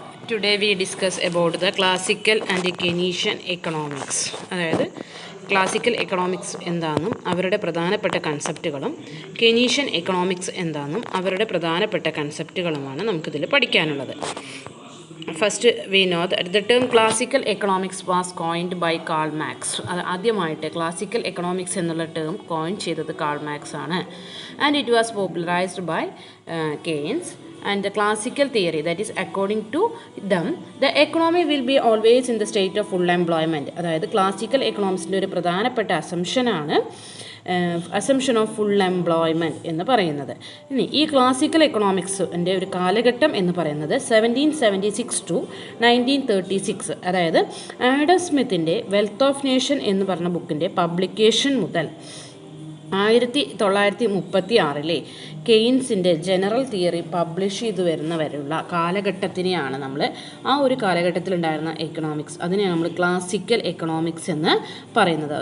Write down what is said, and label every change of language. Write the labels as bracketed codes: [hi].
[en] Today we discuss about the classical and Keynesian economics. [ml] അതായത് classical economics എന്താണെന്നും അവരുടെ പ്രധാനപ്പെട്ട കൺസെപ്റ്റുകളും കെനീഷ്യൻ എക്കണോമിക്സ് എന്താണെന്നും അവരുടെ പ്രധാനപ്പെട്ട കൺസെപ്റ്റുകളുമാണ് നമുക്കിതിൽ പഠിക്കാനുള്ളത്. [en] First we know that the term classical economics was coined by Karl Marx. [ml] അത് ആദ്യമായിട്ട് ക്ലാസിക്കൽ എക്കണോമിക്സ് എന്നുള്ള ടേം കോയിൻ ചെയ്തത് കാൾ മാക്സ് ആണ്. [en] And it was popularised by Keynes. And the classical theory, that is according to them the economy will be always in the state of full employment. [ml] അതായത് classical എക്കണോമിക്സിൻ്റെ ഒരു പ്രധാനപ്പെട്ട അസംഷനാണ് assumption of full employment എന്ന് പറയുന്നത്. ഇനി ഈ classical എക്കണോമിക്സിൻ്റെ ഒരു കാലഘട്ടം എന്ന് പറയുന്നത് 1776 to 1936, അതായത് ആഡം സ്മിത്തിൻ്റെ വെൽത്ത് ഓഫ് നേഷൻ എന്ന് പറഞ്ഞ ബുക്കിൻ്റെ പബ്ലിക്കേഷൻ മുതൽ 1936 കെയ്ൻസിൻ്റെ ജനറൽ തിയറി പബ്ലിഷ് ചെയ്തു വരുന്നവരുള്ള കാലഘട്ടത്തിനെയാണ് നമ്മൾ ആ ഒരു കാലഘട്ടത്തിലുണ്ടായിരുന്ന എക്കണോമിക്സ്, അതിനെയാണ് നമ്മൾ ക്ലാസിക്കൽ എക്കണോമിക്സ് എന്ന് പറയുന്നത്.